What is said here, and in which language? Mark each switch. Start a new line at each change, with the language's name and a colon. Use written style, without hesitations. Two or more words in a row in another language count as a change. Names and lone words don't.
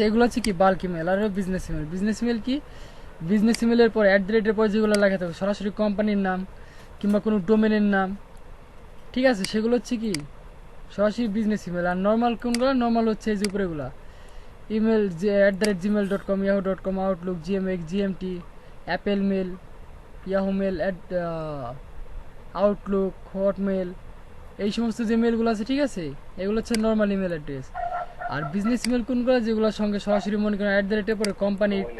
Bangla: এগুলো হচ্ছে কি
English: bulk email
Bangla: আর
English: business email. business email
Bangla: কি?
English: business email
Bangla: পর
English: at the rate
Bangla: পর যেগুলো লেখা থাকবে, সরাসরি কোম্পানির নাম কিংবা কোনো ডোমেনের নাম, ঠিক আছে? সেগুলো হচ্ছে কি সরাসরি
English: business email.
Bangla: আর নর্মাল কোনগুলো? নর্মাল হচ্ছে এই যে উপরেগুলা ইমেল, যে @gmail.com, yahoo.com, আউটলুক, gmx, gmt, অ্যাপেল মেল, ইয়াহু মেল, আউটলুক, হটমেল, এই সমস্ত যে মেলগুলো আছে, ঠিক আছে? এগুলো হচ্ছে
English: normal email address.
Bangla: আর
English: business email
Bangla: কোনগুলো? যেগুলোর সঙ্গে সরাসরি মনে করেন
English: at the rate
Bangla: পরে কোম্পানির ডোমেইন